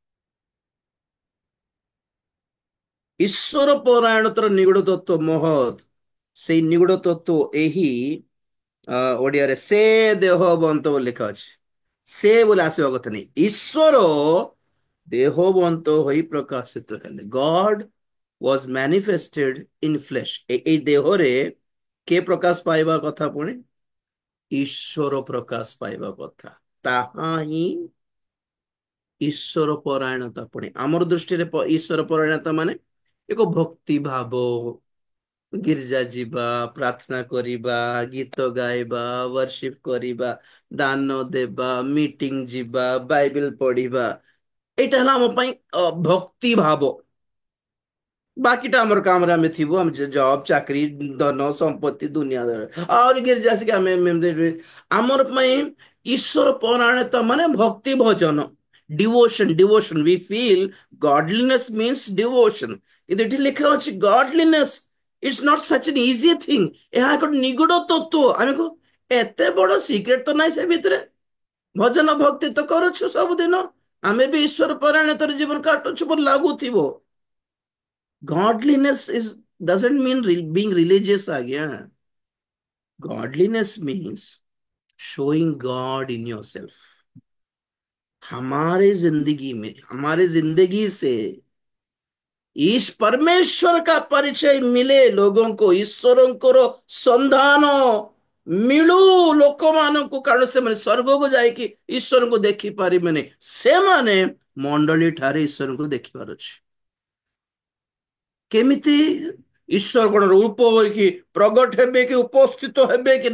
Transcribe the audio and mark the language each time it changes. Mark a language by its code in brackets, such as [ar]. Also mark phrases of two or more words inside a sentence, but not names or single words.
[or] ଈଶ୍ୱର ପରାୟଣତାର ନିଗୁଡ ତତ୍ଵ ମହତ୍, ସେଇ ନିଗୁଡ ତତ୍ଵ ଏହି ଓଡିଆରେ ସେ ଦେହବନ୍ତ ବୋଲି ଲେଖା ଅଛି। ସେ ବୋଲି ଆସିବା କଥା ନାହିଁ। ଈଶ୍ୱର ଦେହବନ୍ତ ହୋଇ ପ୍ରକାଶିତ ହେଲେ। [en] ଗଡ was manifested in flesh। [or] ଏଇ ଦେହରେ କେ ପ୍ରକାଶ ପାଇବା କଥା? ପୁଣି ଈଶ୍ୱର ପ୍ରକାଶ ପାଇବା କଥା। ତାହା ହିଁ ଈଶ୍ୱର ପରାୟଣତା। ପୁଣି ଆମର ଦୃଷ୍ଟିରେ ଈଶ୍ୱର ପରାୟଣତା ମାନେ ଏକ ଭକ୍ତି ଭାବ, ଗିର୍ଜା ଯିବା, ପ୍ରାର୍ଥନା କରିବା, ଗୀତ ଗାଇବା, ବର୍ସିପ କରିବା, ଦାନ ଦେବା, ମିଟିଂ ଯିବା, ବାଇବେଲ ପଢିବା, ଏଇଟା ହେଲା ଆମ ପାଇଁ ଭକ୍ତି ଭାବ। ବାକିଟା ଆମର କାମରେ ଆମେ ଥିବୁ, ଆମେ ଜବ ଚାକିରି, ଧନ ସମ୍ପତ୍ତି, ଦୁନିଆ ଆହୁରି ଗିର୍ଜା ଆସିକି ଆମେ ଆମର ପାଇଁ ଈଶ୍ୱର ପରାୟଣତା ମାନେ ଭକ୍ତି ଭଜନ, ଡିଭୋସନ। [en] Devotion we feel godliness means devotion. [or] କିନ୍ତୁ ଏଠି ଲେଖା ଅଛି [en] Godliness it's not such an easy thing. [or] ଏହା ଏକ ନିଗୁଡ ତତ୍ଵ। ଆମେ କହୁ ଏତେ ବଡ ସିକ୍ରେଟ ତ ନାହିଁ ସେ ଭିତରେ। ଭଜନ ଭକ୍ତି ତ କରୁଛୁ ସବୁଦିନ, ଆମେ ବି ଈଶ୍ୱର ପରାୟଣତାର ଜୀବନ କାଟୁଛୁ ବୋଲି ଲାଗୁଥିବ। [en] Godliness is doesn't mean being religious again. Godliness means showing God in yourself। [hi] हमारे जिंदगी में, हमारे जिंदगी से इस परमेश्वर का परिचय मिले लोगों को, [or] ईश्वरଙ୍କର ସନ୍ଧାନ ମିଳୁ ଲୋକମାନଙ୍କୁ। କାରଣ ସେମାନେ ସ୍ୱର୍ଗକୁ ଯାଇକି ଈଶ୍ୱରଙ୍କୁ ଦେଖିପାରିବେନି, ସେମାନେ ମଣ୍ଡଳୀ ଠାରେ ଈଶ୍ୱରଙ୍କୁ ଦେଖିବାର ଅଛି। କେମିତି? ଈଶ୍ୱର କଣ ରୂପ ହୋଇକି ପ୍ରଗଟ ହେବେ କି ଉପସ୍ଥିତ ହେବେ କି?